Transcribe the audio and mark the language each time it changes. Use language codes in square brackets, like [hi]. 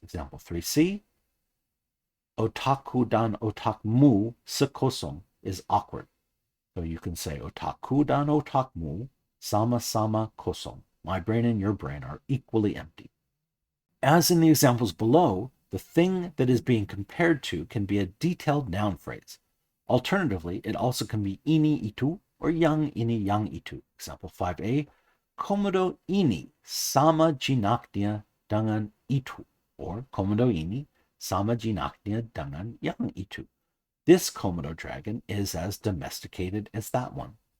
[en] Example 3c, [id] otaku dan otakmu sekosong [en] is awkward. So you can say [id] otaku dan otakmu sama-sama kosong. [en] My brain and your brain are equally empty. As in the examples below, the thing that is being compared to can be a detailed noun phrase. Alternatively, it also can be ini itu or yang ini yang itu. Example 5a, [id] komodo ini sama jinaknya dengan itu, or komodo ini sama jinaknya dengan yang itu. [en] This Komodo dragon is as domesticated as that one.